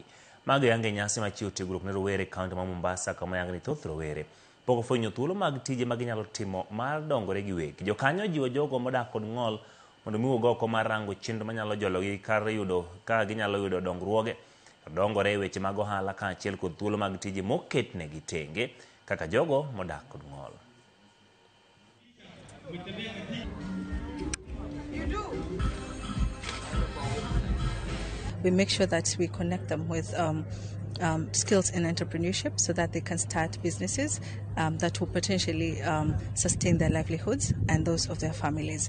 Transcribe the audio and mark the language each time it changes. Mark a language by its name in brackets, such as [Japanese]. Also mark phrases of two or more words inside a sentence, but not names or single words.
[Luo (Kenya and Tanzania)] Mago yange nyasi ma chiwo tiegruok ne rowere kaunti ma Mombasa kama yange ni thoth rowere pok ofwenyo thuolo mag tije ma ginyalo timo mar dongore gi wegi. Jokanyo jiwo jogo modak kod ng'ol mondo miwuog oko mar rango chenro manyalo jologi kar yudo ka ginyalo yudo dongruoge dongore e weche mag ohala ka achiel kod thuolo mag tije moketnegi tenge kaka jogo modak kod ng'ol. [English] We make sure that we connect them with skills in entrepreneurship so that they can start businesses that will potentially sustain their livelihoods and those of their families.